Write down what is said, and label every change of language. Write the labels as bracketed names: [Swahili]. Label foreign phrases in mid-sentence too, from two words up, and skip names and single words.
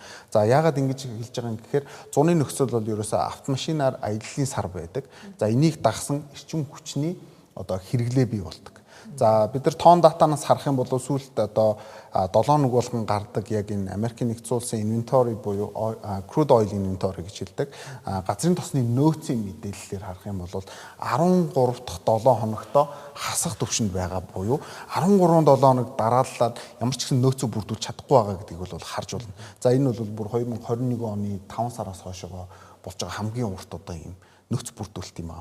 [Mongolian] За яагаад ингэж хэлж байгаа юм гэхээр зуны нөхцөл бол ерөөсөө автомашинаар аяллаа сар байдаг. За энийг дагсан эрчим хүчний одоо хэрэглээ бий болдог. За бид нар тоон датанаас харах юм бол сүүлд одоо 7 нэг болгон гардаг яг энэ Америкийн нэгдсэн улсын inventory буюу [English] crude oil inventory [Mongolian] гэж хэлдэг. Газрын тосны нөөцийн мэдээллээр харах юм бол 13 дахь 7 хоногтоо хасах төвшөнд байгаа буюу 13 7 хоног дарааллаад ямар ч гэсэн нөөцөө бүрдүүлж чадахгүй байгаа гэдгийг бол харж байна. За энэ бол бүр 2021 оны 5 сараас хойшоо болж байгаа хамгийн урт одоо юм нөөц бүрдүүлэлт юм аа.